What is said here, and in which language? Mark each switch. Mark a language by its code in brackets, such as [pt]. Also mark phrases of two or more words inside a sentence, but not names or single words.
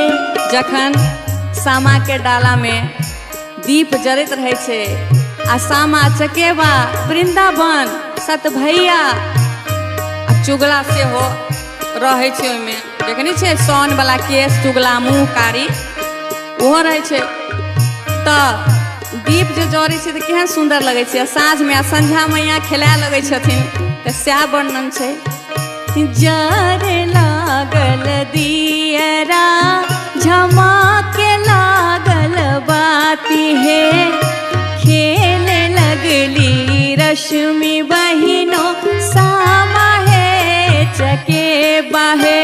[mai] जखन सामा के डाला में दीप जरत रहे छे आ सामा चकेबा वृंदावन सत भैया आ चुगला से हो रहे छे। ओइमे देखनी छे सोन वाला केस चुगला मुंह कारी ओहो रहे छे। त दीप जो जरे छे तो केहन सुंदर लगे छे। साँझ में आ संझा मैया खेलाए लगे छथिन तो सएह वर्णन छे। जरे लागल दियरा झमाके लागल बाती है। खेले लगली रश्मि बहिनो सामा है चके बाहे।